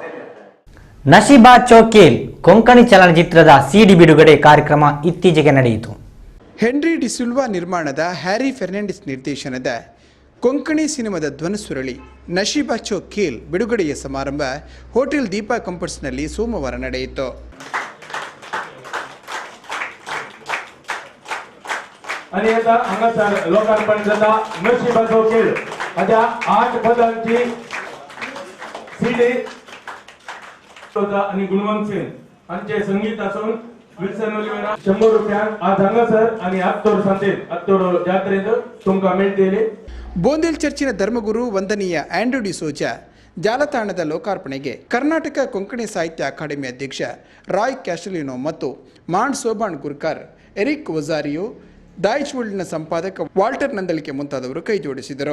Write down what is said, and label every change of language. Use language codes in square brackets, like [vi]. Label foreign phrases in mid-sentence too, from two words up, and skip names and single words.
[kn] ನಶೀಬಾ ಚೌಕೇಲ್ ಕೊಂಕಣಿ ಚಲನಚಿತ್ರದ ಸಿಡಿ ಬಿಡುಗಡೆ ಕಾರ್ಯಕ್ರಮ ಇತ್ತೀಚೆಗೆ ನಡೆಯಿತು. ಹೆನ್ರಿ ಡಿಸಿಲ್ವಾ ನಿರ್ಮಾಣದ ಹ್ಯಾರಿ ಫೆರ್ನಾಂಡಿಸ್ ನಿರ್ದೇಶನದ ಕೊಂಕಣಿ ಸಿನಿಮಾದ ಧ್ವನಿಸುರಳಿ ನಶೀಬಾ ಚೌಕೇಲ್ ಬಿಡುಗಡೆಯ ಸಮಾರಂಭ ಹೋಟೆಲ್ ದೀಪಾ ಕಂಪರ್ಸ್ನಲ್ಲಿ ಸೋಮವಾರ ನಡೆಯಿತು. [kok] लोकार्पण नशीबा चौकील हाच्या 8 पदांची सीडी आणि गुणवंत सिंग हांचे संगीत असून विल्सन ओलिवेरा 100 रुपयांक आज हांगासर आणि आत्तोड सांगतील आत्तोड जात्रेंत तुमकां मेळटली. [kn] ಬೋಂದಿಲ್ ಚರ್ಚಿನ ಧರ್ಮಗುರು ವಂದನೀಯ ಆಂಡ್ರೂ ಡಿಸೋಜಾ ಜಾಲತಾಣದ ಲೋಕಾರ್ಪಣೆಗೆ ಕರ್ನಾಟಕ ಕೊಂಕಣಿ ಸಾಹಿತ್ಯ ಅಕಾಡೆಮಿ ಅಧ್ಯಕ್ಷ ರಾಯ್ ಕ್ಯಾಸ್ಟಲಿನೋ ಮತ್ತು ಮಾಂಡ್ ಸೋಬಾಣ್ ಗುರ್ಕರ್, ಎರಿಕ್ ವಜಾರಿಯೋ, ದಾಯ್ಚ್ವುಲ್ಡ್ನ ಸಂಪಾದಕ ವಾಲ್ಟರ್ ನಂದಳಿಕೆ ಮುಂತಾದವರು ಕೈ ಜೋಡಿಸಿದರು.